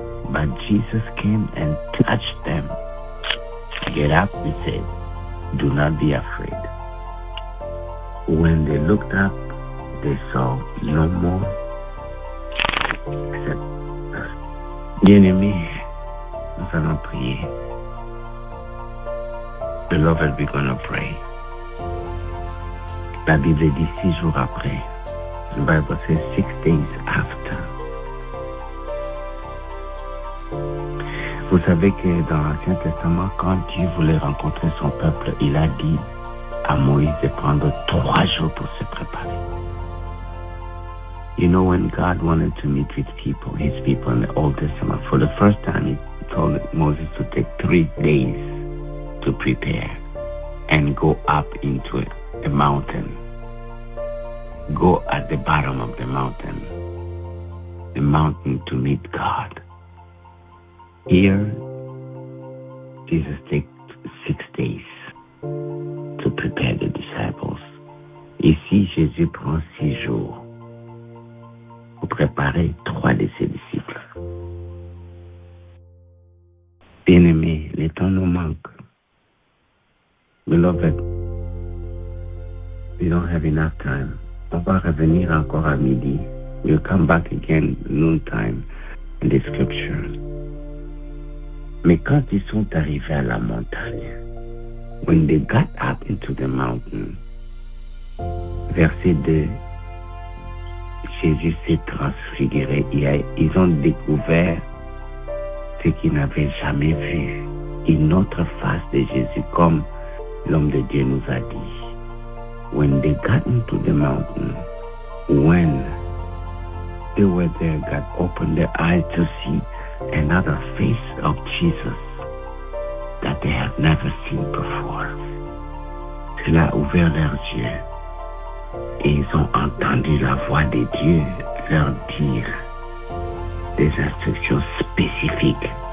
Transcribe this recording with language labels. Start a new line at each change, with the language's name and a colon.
English: But Jesus came and touched them. Get up, he said. Do not be afraid. When they looked up, they saw no more except us.
French: Bien-aimés, nous allons prier.
English: Beloved, we're going to pray.
French: La Bible dit 6 jours après.
English: The Bible says 6 days after.
French: Vous savez que dans l'Ancien Testament, quand Dieu voulait rencontrer son peuple, il a dit à Moïse de prendre 3 jours pour se préparer.
English: You know, when God wanted to meet with people, his people in the Old Testament, for the first time, he told Moses to take 3 days to prepare and go up into a mountain. Go at the bottom of the mountain to meet God. Here, Jesus takes 6 days to prepare the disciples.
French: Ici, Jésus prend 6 jours pour préparer 3 de ses disciples. Bien-aimés, le temps nous manque.
English: Beloved, we don't have enough time.
French: On va revenir encore à midi.
English: We'll come back again noontime in the scriptures.
French: Mais quand ils sont arrivés à la montagne,
English: when they got up into the mountain,
French: verset 2, Jésus s'est transfiguré. Ils ont découvert ce qu'ils n'avaient jamais vu. Une autre face de Jésus, comme l'homme de Dieu nous a dit.
English: When they got into the mountain, when they were there, God opened their eyes to see another face of Jesus that they have never seen before.
French: Cela a ouvert leurs yeux et ils ont entendu la voix de Dieu leur dire des instructions spécifiques.